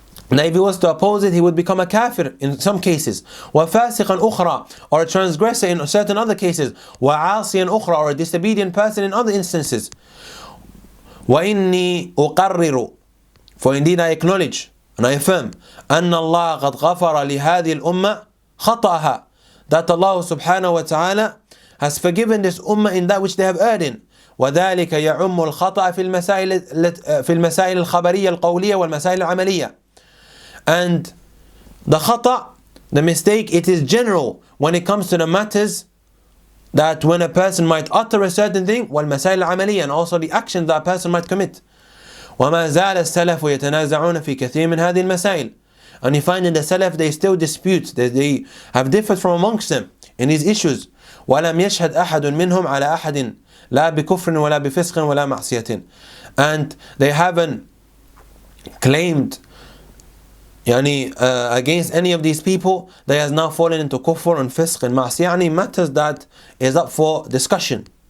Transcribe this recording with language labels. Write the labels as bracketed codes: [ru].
[en] and if he was to oppose it, he would become a kafir in some cases, [ar] وفاسقا أخرى, [en] or a transgressor in certain other cases, [ar] وعاصيا أخرى, [en] or a disobedient person in other instances. [ar] وإني أقرر, [en] for indeed I acknowledge and I affirm, [ar] أن الله قد غفر لهذه الأمة خطأها, [en] that Allah subhanahu wa ta'ala has forgiven this ummah in that which they have erred in. [ar] وذلك يعم الخطأ في المسائل الخبرية القولية والمسائل العملية. [en] And the khata, the mistake, it is general when it comes to the matters that when a person might utter a certain thing, [ar] والمسائل العملية, [en] and also the action that a person might commit. [ar] وما زال السلف يتنازعون في كثير من هذه المسائل. [en] And you find in the Salaf they still dispute, they have differed from amongst them in these issues. [ar] ولم يشهد أحد منهم على أحد لا بكفر ولا بفسق ولا معصية. [en] And they haven't claimed against any of these people that has now fallen into kufr and fisq and ma'siyah, matters that is up for discussion.